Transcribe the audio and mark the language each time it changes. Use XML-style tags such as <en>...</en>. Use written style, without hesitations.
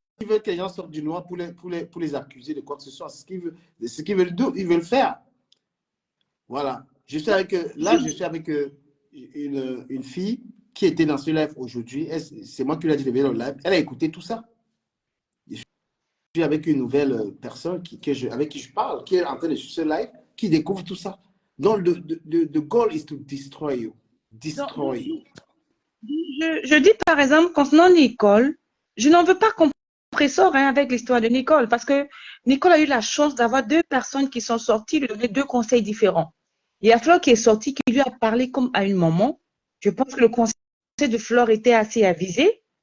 <fr>ils veulent que les gens sortent du noir pour les accuser de quoi que ce soit. C'est ce qu'ils veulent faire. Voilà. Je suis avec une fille qui était dans ce live aujourd'hui. C'est moi qui lui ai dit de venir au live. Elle a écouté tout ça. Je suis avec une nouvelle personne avec qui je parle, qui est en train de suivre ce live, qui découvre tout ça.</fr> <en>Donc, the goal is to destroy you. Destroy you.</en> <fr>Je dis par exemple, concernant Nicole, je n'en veux pas compressor avec l'histoire de Nicole, parce que Nicole a eu la chance d'avoir deux personnes qui sont sorties, lui donner deux conseils différents. Il y a Flore qui est sortie, qui lui a parlé comme à une maman. Je pense que le conseil de Flore était assez avisé.</fr>